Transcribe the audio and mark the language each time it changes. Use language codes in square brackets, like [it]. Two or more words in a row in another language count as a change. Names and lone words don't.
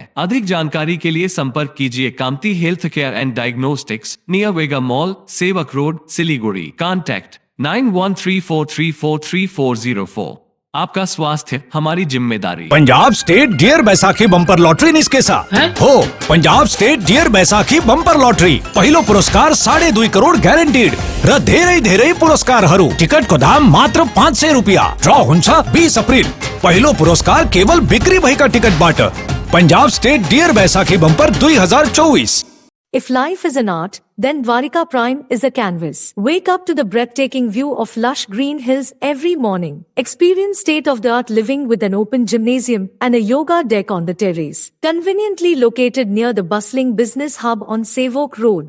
[hi] अधिक जानकारी के लिए संपर्क कीजिए कामती हेल्थ केयर एंड डायग्नोस्टिक्स, नियर वेगा मॉल, सेवक रोड, सिलीगुड़ी। कॉन्टैक्ट 9134343404। आपका स्वास्थ्य हमारी जिम्मेदारी। [ne] पंजाब स्टेट डियर बैसाखी बम्पर लॉटरी निसके साथ हो। पंजाब स्टेट डियर बैसाखी बम्पर लॉटरी पहिलो पुरस्कार 2.5 करोड़ गॅरंटीड र धेरै पुरस्कार हरू। टिकट को दाम मात्र 500 रुपया। ड्रॉ हुन्छ 20 अप्रिल। पहिलो पुरस्कार केवल बिक्री भएका टिकट बाट। पंजाब स्टेट डियर बैसाखी बम्पर 2024। [en] If life is an art, then Dwarika Prime is a canvas. Wake up to the breathtaking view of lush green hills every morning. Experience state-of-the-art living with an open gymnasium and a yoga deck on the terrace. Conveniently located near the bustling business hub on Sevok Road.